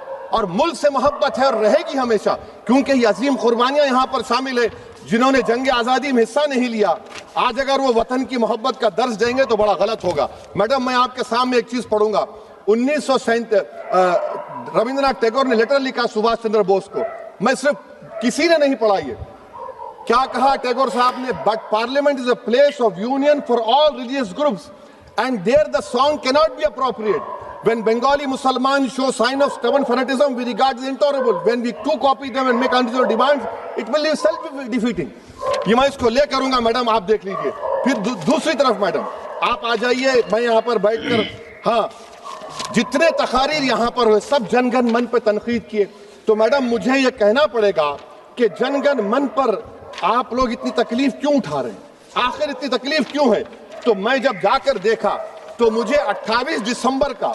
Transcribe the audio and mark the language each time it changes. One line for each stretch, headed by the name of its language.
Urdu: اور ملک سے محبت ہے اور رہے گی ہمیشہ، کیونکہ یہ عظیم قربانیاں یہاں پر شامل ہے جنہوں نے جنگ آزادی میں حصہ نہیں لیا۔ آج اگر وہ وطن کی محبت کا درس دیں گے تو بڑا غلط ہوگا۔ میڈم میں آپ کے سامنے ایک چیز پڑھوں گا۔ 1937 رابندر ناتھ ٹیگور نے لیٹر لکھا سبھاش چندر بوس کو، میں صرف کسی نے نہیں پڑھا یہ۔ کیا کہا ٹیگور صاحب نے؟
English: But parliament is a place of union for all religious groups and there the song cannot be appropriate. When Bengali Muslims show sign of stubborn fanatism, we regard it as intolerable. When we too copy them and make unreasonable demands, it will be self-defeating.
Urdu: یہ میں اس کو لے کروں گا madam, آپ دیکھ لیجئے۔ پھر دوسری طرف میڈم آپ آ جائیے، میں یہاں پر بیٹھ کر، ہاں جتنے تقاریر یہاں پر ہوئے سب جن گن من پہ تنقید کیے، تو میڈم مجھے یہ کہنا پڑے گا کہ جن گن من پر آپ لوگ اتنی تکلیف کیوں اٹھا رہے ہیں؟ آخر اتنی تکلیف کیوں ہے؟ تو میں جب جا کر دیکھا تو مجھے 28 دسمبر